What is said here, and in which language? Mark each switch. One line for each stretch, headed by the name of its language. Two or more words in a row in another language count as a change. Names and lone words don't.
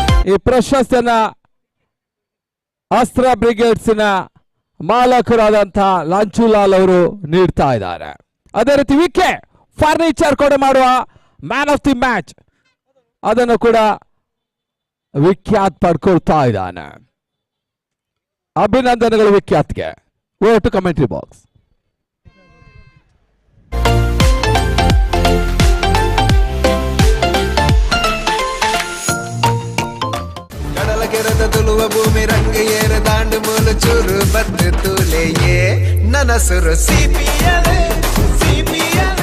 Kannada: ಈ ಪ್ರಶಸ್ತಿಯನ್ನ ಅಸ್ತ್ರ ಬ್ರಿಗೇಡ್ಸ್ನ ಮಾಲಕರಾದಂತಹ ಲಾಂಚುಲಾಲ್ ಅವರು ನೀಡ್ತಾ ಇದ್ದಾರೆ. ಅದೇ ರೀತಿ ವಿಕೆ ಫರ್ನಿಚರ್ ಕೂಡ ಮಾಡುವ
English: man of the match
Kannada: ಅದನ್ನು ಕೂಡ ವಿಖ್ಯಾತ್ ಪಡ್ಕೊಳ್ತಾ ಇದ್ದಾನೆ. ಅಭಿನಂದನೆಗಳು ವಿಖ್ಯಾತ್ಗೆ.
English: Over to commentary box.
Tulu: ಕೆರದ ತುಳುವ ಭೂಮಿ ರಂಗ ಏರ ದಾಂಡು ಮೂಲು ಚೂರು ಬದ್ದು ತೂಲೆಯೇ ನನಸುರು ಸಿಪಿಯಲೆ ಸಿಪಿಯಲೆ.